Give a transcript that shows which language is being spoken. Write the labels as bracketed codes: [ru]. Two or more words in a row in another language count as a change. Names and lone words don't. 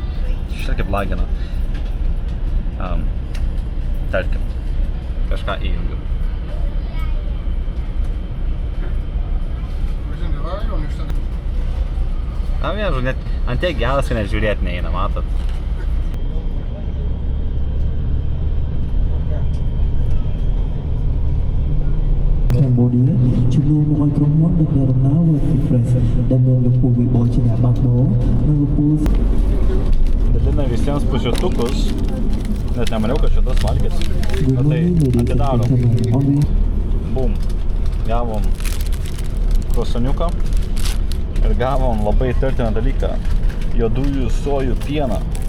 [lt] Šitą kaip lagina. Tarkim. Kažką įjungiu. Viežu, net ant tiek geras, kad net žiūrėti neina, matot. [km] Cambodia ជំនួសមកឲ្យក្រុមហ៊ុនដឹកនាំដំណើរ World Express ដែលមានលោកពូវិបុលជាអ្នកបើកបរនិងលោកពូ [lt] Dalina visiems pusėtukus, net nemaniau, kad šitas valgys. Bet tai atidarom. Bum. Gavom krosaniuką ir gavom labai įtartiną dalyką. Juodųjų sojų pieną.